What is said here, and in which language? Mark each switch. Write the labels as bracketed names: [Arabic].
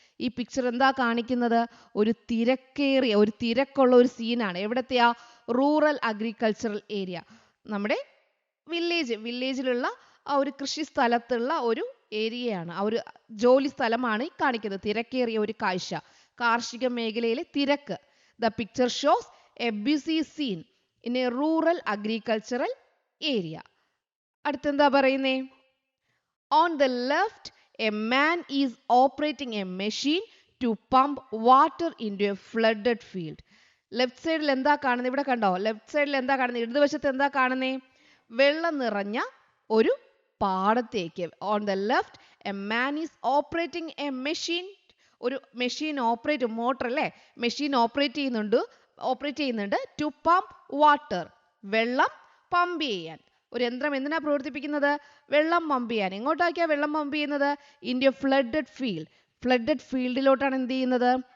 [Malayalam] ഈ പിക്ചർ എന്താ കാണിക്കുന്നത്? ഒരു തിരക്കുള്ള ഒരു സീനാണ്. എവിടത്തെയാ? [English] Rural agricultural area. [Malayalam] നമ്മുടെ വില്ലേജിലുള്ള ആ ഒരു കൃഷി സ്ഥലത്തുള്ള ഒരു ഏരിയയാണ്, ആ ഒരു ജോലി സ്ഥലമാണ് ഈ കാണിക്കുന്നത്. തിരക്കേറിയ ഒരു കാഴ്ച, കാർഷിക മേഖലയിലെ തിരക്ക്. [English] The picture shows a busy scene in a rural agricultural area. [Malayalam] അടുത്തെന്താ പറയുന്നേ? [English] On the left, a man is operating a machine to pump water into a flooded field. [Malayalam] Left സൈഡിൽ എന്താ കാണുന്നത്? ഇവിടെ കണ്ടോ? ലെഫ്റ്റ് സൈഡിൽ എന്താ കാണുന്നത്? ഇടതുവശത്ത് എന്താ കാണുന്നേ? വെള്ളം നിറഞ്ഞ ഒരു പാടത്തേക്ക്. [English] On the left, a man is operating a machine [Malayalam] ഒരു മെഷീൻ മോട്ടർ അല്ലേ, മെഷീൻ ഓപ്പറേറ്റ് ചെയ്യുന്നുണ്ട് [English] to pump water, [Malayalam] വെള്ളം പമ്പ് ചെയ്യാൻ. ഒരു യന്ത്രം എന്തിനാ പ്രവർത്തിപ്പിക്കുന്നത്? വെള്ളം പമ്പ് ചെയ്യാൻ. എങ്ങോട്ടാക്കിയാ വെള്ളം പമ്പ് ചെയ്യുന്നത്? [English] In flooded field. [Malayalam] ഫ്ലഡഡ് ഫീൽഡിലോട്ടാണ് എന്ത് ചെയ്യുന്നത്?